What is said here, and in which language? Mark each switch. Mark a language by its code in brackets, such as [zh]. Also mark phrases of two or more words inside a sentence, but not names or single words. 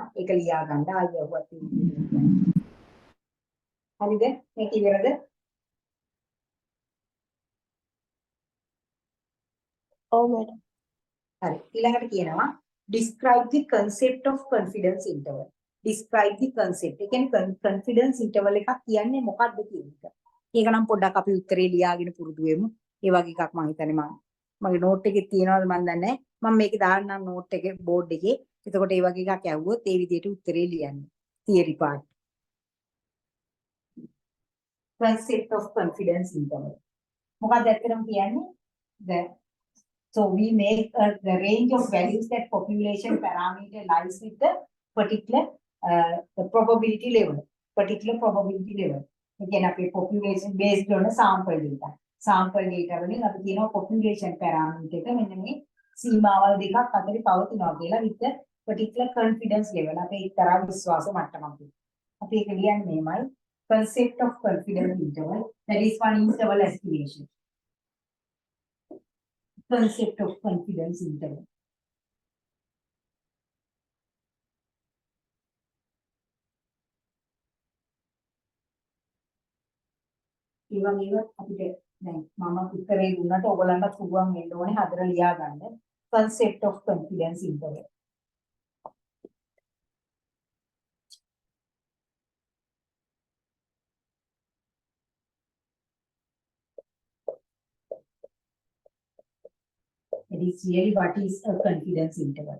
[si] ඒක ලියා ගන්න ආයෙ අහුවත් තියෙනවා. හරිද? මේක ඉවරද? ඔව් මැඩම්. හරි. ඊළඟට කියනවා [en] describe the concept of confidence interval. Describe the concept. [si] ඒ කියන්නේ [en] confidence interval [si] එකක් කියන්නේ මොකක්ද කියන එක. ඒක නම් පොඩ්ඩක් අපි උත්තරේ ලියාගෙන පුරුදු වෙමු. ඒ වගේ එකක් මම හිතන්නේ මගේ නෝට් එකේ තියෙනවද මන් දන්නේ නැහැ. මම මේක දාන්නම් නෝට් එකේ බෝඩ් එකේ. එතකොට ඒ වගේ එකක් ඇහුවොත් ඒ විදිහට උත්තරේ ලියන්න. [en] theory part. Concept of confidence interval. [si] මොකක්ද ඇත්තටම කියන්නේ? [en] So we make the range of values that population parameter lies with the particular the probability level. Particular probability level. Again, අපේ population based on a sample data. Sample data [si] වලින් අපි කියනවා [en] population parameter [si] එක මෙන්න මේ සීමාවල් දෙකක් අතරේ පවතිනවා කියලා [en] with the particular confidence level. [si] අපේ එක්තරා විශ්වාස මට්ටමක්. අපි ඒක ලියන්නේ මෙහෙමයි. [en] Concept of confidence interval. That is one interval estimation. Concept of confidence interval. [si] ඒ වගේම අපිට දැන් මම උත්තරේ දුන්නට ඔයගලන්ට පුළුවන් වෙන්න ඕනේ හදලා ලියා ගන්න. [en] Concept of confidence interval. It is really what is a confidence interval.